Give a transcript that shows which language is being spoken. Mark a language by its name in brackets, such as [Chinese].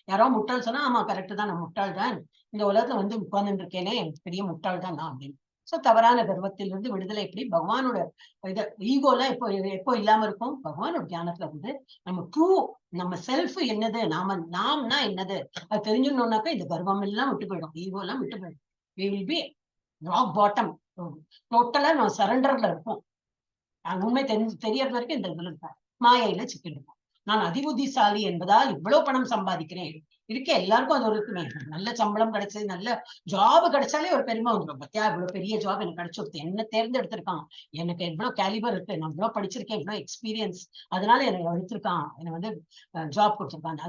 [Tamil] யாரோ முட்டாள் சொன்னா ஆமா கரெக்ட் தான், நான் முட்டாள் தான், இந்த உலகத்துல வந்து உட்கார்ந்து இருக்கேனே பெரிய முட்டாள் தான் நான் அப்படின்னு. சோ தவறான கர்வத்திலிருந்து விடுதலை எப்படி, பகவானோட இது ஈகோல எப்போ இல்லாம இருக்கும், பகவானோட தியானத்துல வந்து நம்ம ட்ரூ நம்ம செல்ஃப் என்னது, நாம்னா என்னது அது தெரிஞ்சுக்கணும்னாக்கா இந்த கர்வம் எல்லாம் விட்டு போயிடும், ஈகோ எல்லாம் விட்டு போயிடும். [English] we will be rock bottom, [Tamil] டோட்டலா நம்ம சரண்டர்ல இருப்போம். உண்மை தெரியறது வரைக்கும் இந்த இதுல இருப்பேன், மாயையில சிக்கிட்டு. நான் அதிபுத்திசாலி என்பதால் இவ்வளவு பணம் சம்பாதிக்கிறேன் இருக்க, எல்லாருக்கும் அது ஒரு இருக்குமே. நல்ல சம்பளம் கிடைச்சது, நல்ல ஜாப் கிடைச்சாலே ஒரு பெருமை வந்துடும். பத்தியா இவ்வளவு பெரிய ஜாப் எனக்கு கிடைச்சு, என்ன தேர்ந்தெடுத்திருக்கான், எனக்கு எவ்வளவு கேலிபர் இருக்கு, நான் இவ்வளவு படிச்சிருக்கேன், இவ்வளவு எக்ஸ்பீரியன்ஸ், அதனால எனக்கு எடுத்திருக்கான், எனக்கு வந்து ஜாப் கொடுத்திருக்கான்.